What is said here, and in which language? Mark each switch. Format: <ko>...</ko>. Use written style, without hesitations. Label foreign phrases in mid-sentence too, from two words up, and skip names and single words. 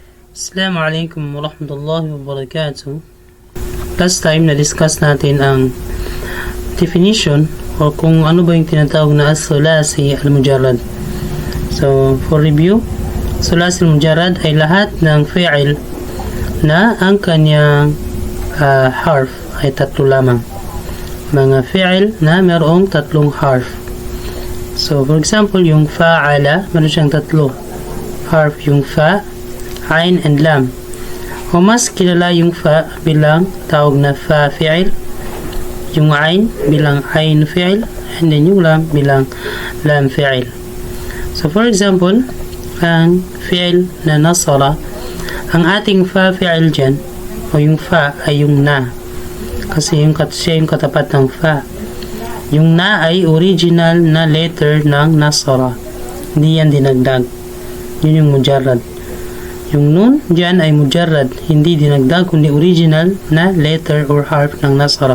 <ar>السلام عليكم ورحمة الله وبركاته.</ar> <en>Last time</en> <tl>na-discuss natin ang definition o kung ano ba yung tinatawag na</tl> <ar>الثلاثي المجرد.</ar> <en>So, for review,</en> <ar>الثلاثي المجرد</ar> <tl>ay lahat ng fi'il na ang kanyang harf ay tatlo lamang. Mga fi'il na mayroong tatlong harf.</tl> <en>So, for example,</en> <tl>yung fa'ala, meron siyang tatlo harf, yung fa, ain, and lam. O mas kilala yung fa bilang tawag na</tl> <ar>فاء الفعل,</ar> <tl>yung ain bilang</tl> <ar>عين الفعل,</ar> <en>and then</en> <tl>yung lam bilang</tl> <ar>لام الفعل.</ar> <en>So for example,</en> <tl>ang fi'il na nasara, ang ating</tl> <ar>فاء الفعل</ar> <tl>dyan, o yung fa ay yung na. Kasi siya yung katapat ng fa. Yung na ay original na letter ng nasara. Hindi yan dinagdag. Yun yung mujarrad. Yung nun dyan ay mujarrad, hindi dinagdag kundi original na letter or harf ng nasara.</tl>